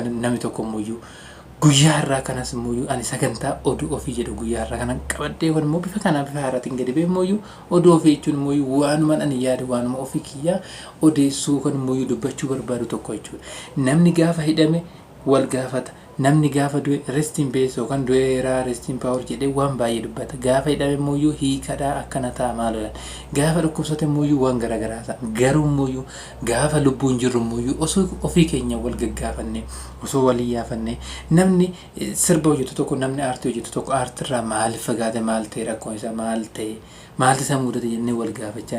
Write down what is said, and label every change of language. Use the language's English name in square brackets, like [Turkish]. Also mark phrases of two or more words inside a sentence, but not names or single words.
[Oromo] Namni tokko immoo guyyaa har'aa kanas immoo ani sagantaa oduu ofii jedhu guyyaa har'aa kanan qabadhee kun immoo bifa haaraatiin gadi ba'e immoo oduu ofii jechuun immoo waanuma ani yaadu waanuma ofii kiyyaa odeessuu kan immoo dubbachuu barbaadu tokko jechuudha. Namni gaafa hidhame wal gaafata. Namni gaafa du'e [English] rest in peace [Oromo] yookaan du'eeraa [English] rest in power [Oromo] jedhee waan baay'ee dubbata. Gaafa hidhame immoo hiikadhaa akkana ta'a maalodhaan. Gaafa dhukkubsate immoo waan garaagaraa ta'a. Garuu immoo gaafa lubbuun jirru immoo osoo ofii keenya wal gaggaafanne osoo walii yaafanne namni sirba hojjetu tokko namni aartii hojjetu tokko aartirraa maaliif fagaate maal ta'e rakkoon isaa maal ta'e maalti isa mudate jennee wal gaafachaa.